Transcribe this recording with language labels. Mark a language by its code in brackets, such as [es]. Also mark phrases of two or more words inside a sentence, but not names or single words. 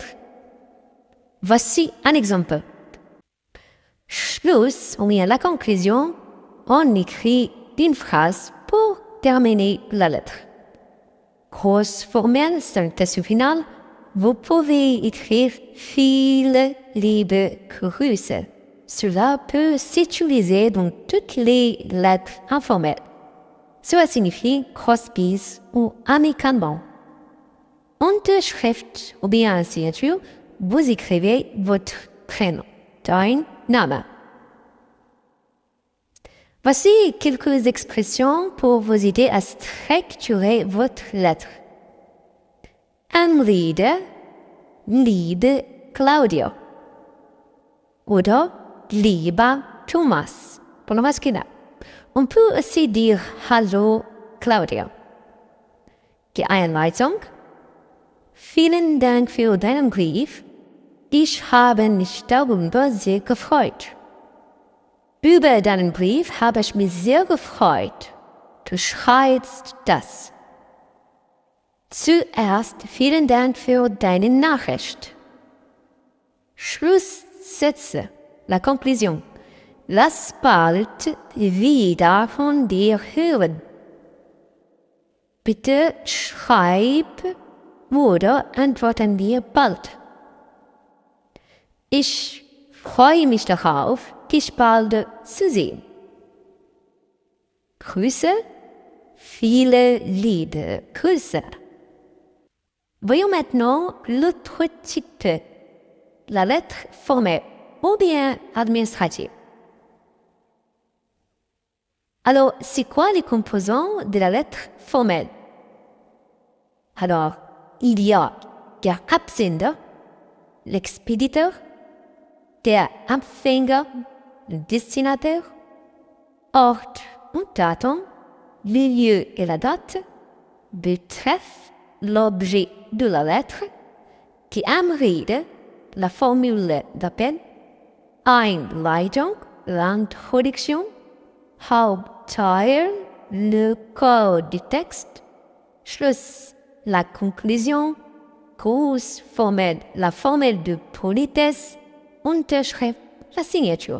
[fr] Voici un exemple. Schluss, ou bien la conclusion, on écrit une phrase pour terminer la lettre. Grosse formelle, synthèse finale, vous pouvez écrire [de] viele liebe Grüße. [fr] Cela peut s'utiliser dans toutes les lettres informelles. Cela signifie grosse bise ou amicalement. Unterschrift ou bien signature, vous écrivez votre prénom, [de] dein Name. [fr] Voici quelques expressions pour vous aider à structurer votre lettre. [de] Anrede, liebe Claudia. Oder lieber Thomas, [fr] pour le masculin. On peut aussi dire Hallo Claudia. [de] Die Einleitung. Vielen Dank für deinen Brief. Ich habe mich darüber sehr gefreut. Über deinen Brief habe ich mich sehr gefreut. Du schreibst das. Zuerst vielen Dank für deine Nachricht. Schlusssätze, [fr] la conclusion. [de] Lass bald wieder von dir hören. Bitte schreib oder antworten wir bald. Ich freue mich darauf, dich bald zu sehen. Grüße, viele liebe Grüße. [fr] Voyons maintenant l'autre type, la lettre formelle ou bien administrative. Alors, c'est quoi les composants de la lettre formelle? Alors, il y a [de] der Absender, [fr] l'expéditeur, [de] der Empfänger, [fr] le destinataire, [de] Ort und Datum, [fr] le lieu et la date, Betreff, l'objet de la lettre, [de] die Anrede, [fr] la formule d'appel, Einleitung, l'introduction, Hauptteil, le corps du texte, Schluss, la conclusion, Grußformel, la formule de politesse, Unterschrift, la signature.